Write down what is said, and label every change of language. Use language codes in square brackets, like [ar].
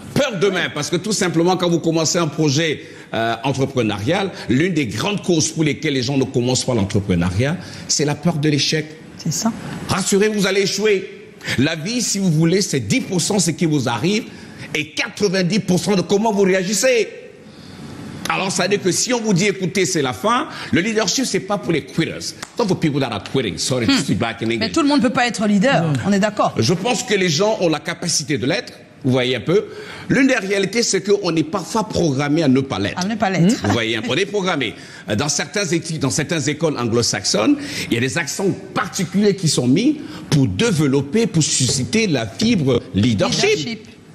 [fr] Peur d'eux-mêmes, parce que tout simplement, quand vous commencez un projet entrepreneurial, l'une des grandes causes pour lesquelles les gens ne commencent pas l'entrepreneuriat, c'est la peur de l'échec. C'est ça. Rassurez-vous, vous allez échouer. La vie, si vous voulez, c'est 10% ce qui vous arrive et 90% de comment vous réagissez. Alors, ça veut dire que si on vous dit, écoutez, c'est la fin, le leadership, c'est pas pour les quitters. [en] Not for people that are quitting. Sorry to speak back in English. [fr] Mais tout le monde ne peut pas être leader, on est d'accord. Je pense que les gens ont la capacité de l'être. Vous voyez un peu. L'une des réalités, c'est qu'on est parfois programmé à ne pas l'être. À ne pas l'être. Vous voyez, on est programmé. Dans certaines écoles anglo-saxonnes, il y a des accents particuliers qui sont mis pour développer, pour susciter la fibre leadership.